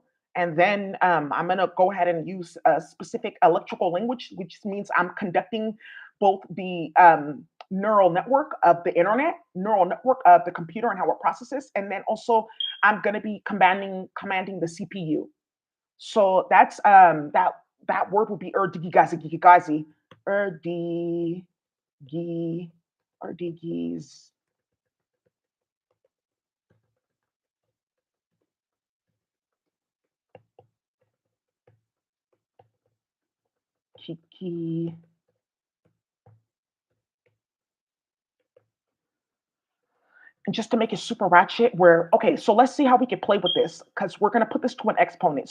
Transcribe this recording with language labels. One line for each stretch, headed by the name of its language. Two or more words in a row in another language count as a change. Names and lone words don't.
English: And then I'm going to go ahead and use a specific electrical language, which means I'm conducting both the neural network of the internet, neural network of the computer and how it processes, and then also I'm going to be commanding the CPU. So that's that word would be erdigigazi, erdigi, erdigis, kiki. And just to make it super ratchet, where okay, so let's see how we can play with this because we're gonna put this to an exponent.